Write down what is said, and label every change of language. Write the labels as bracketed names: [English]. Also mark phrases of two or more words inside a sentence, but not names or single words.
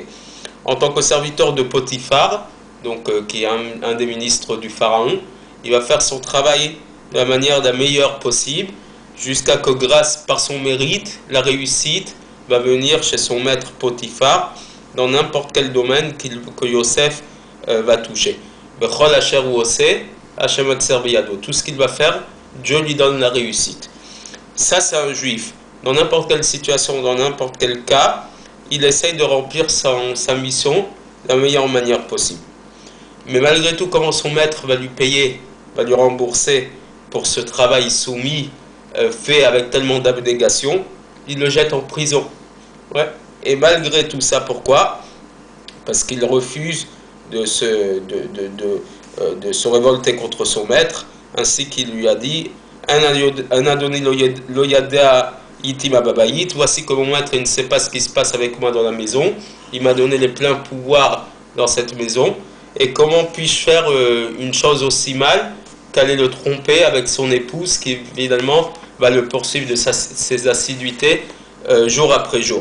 [French] En tant que serviteur de Potiphar, qui est un des ministres du Pharaon, il va faire son travail de la manière la meilleure possible, jusqu'à que grâce par son mérite, la réussite va venir chez son maître Potiphar, dans n'importe quel domaine que Yosef va toucher. [Hebrew] בכל אשר הוא עושה השם מצליח בידו. [French] Tout ce qu'il va faire, Dieu lui donne la réussite. Ça, c'est un juif. Dans n'importe quelle situation, dans n'importe quel cas, il essaye de remplir sa mission de la meilleure manière possible. Mais malgré tout, comment son maître va lui payer, va lui rembourser pour ce travail soumis, fait avec tellement d'abnégation, il le jette en prison. Ouais. Et malgré tout ça, pourquoi? Parce qu'il refuse de se révolter contre son maître, ainsi qu'il lui a dit [Hebrew] הן אדני לא ידע אתי מה בבית, [French] voici que mon maître il ne sait pas ce qui se passe avec moi dans la maison, il m'a donné les pleins pouvoirs dans cette maison, et comment puis-je faire une chose aussi mal qu'aller le tromper avec son épouse qui évidemment va le poursuivre de ses assiduités jour après jour.